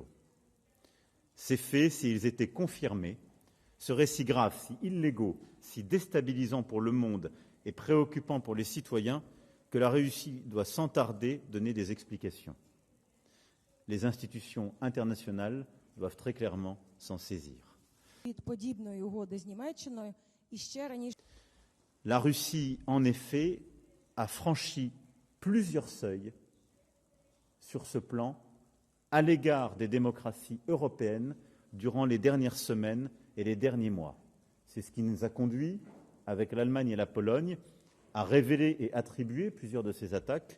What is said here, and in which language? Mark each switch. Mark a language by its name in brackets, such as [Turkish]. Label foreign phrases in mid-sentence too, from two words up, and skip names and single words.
[French] Ces faits, s'ils étaient confirmés, seraient si graves, si illégaux, si déstabilisants pour le monde et préoccupants pour les citoyens que la Russie doit sans tarder donner des explications. Les institutions internationales doivent très clairement s'en saisir. [Ukrainian] Від подібної угоди з Німеччиною і ще раніше [French] La Russie, en effet, a franchi plusieurs seuils sur ce plan à l'égard des démocraties européennes durant les dernières semaines et les derniers mois. C'est ce qui nous a conduit, avec l'Allemagne et la Pologne, à révéler et attribuer plusieurs de ces attaques.